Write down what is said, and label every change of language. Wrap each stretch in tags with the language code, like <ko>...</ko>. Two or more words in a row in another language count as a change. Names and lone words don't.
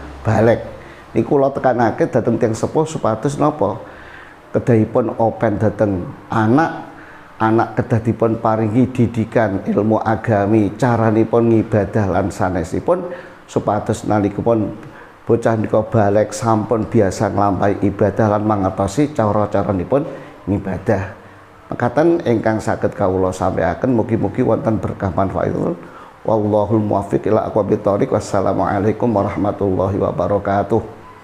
<jv>Niku kula tekanake dhateng tiyang sepuh supados napa kedahipun open dhateng anak kedah dipun paringi didikan ilmu agami, caranipun ngibadah lan sanesipun supados nalikipun bocah nika balik sampun biasa nglampahi ibadah lan mangertosi cara-caranipun ngibadah. Mekaten ingkang saged kawula sampaiaken, mugi-mugi wonten berkah manfaatipun.</jv> <ar>والله الموفق إلى أقوم الطريق. والسلام عليكم ورحمة الله وبركاته.</ar>